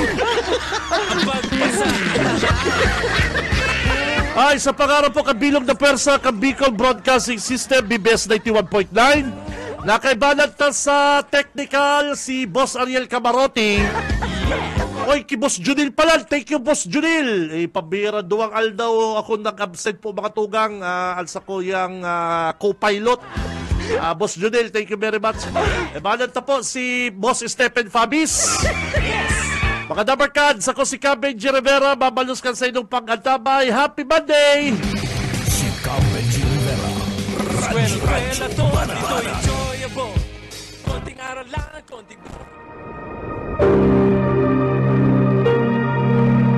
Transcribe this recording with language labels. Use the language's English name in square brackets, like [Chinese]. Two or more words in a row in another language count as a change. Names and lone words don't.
[Bikol] Ay, sa pangarap po, kabilog na persa, Bicol Broadcasting System, BBS 91.9. Nakaibanat na sa technical, si Boss Ariel Camarote. Oy, ki Boss Junil pala. [English] Thank you, Boss Junil. [Bikol] Pabira duwang aldaw ako nag-absent po mga tugang. Alsa ko yung co-pilot. [English] Boss Junil, thank you very much. [Bikol] Banat na po si Boss Stephen Fabis. Mga dabarkads, ako si Benji Rivera. Mabalos ka sa inyong pag-antabay. [English] Happy Monday! [Bikol] Si Benji Rivera, Radyo Bana. Ito enjoyable. Konting aral lang, konting...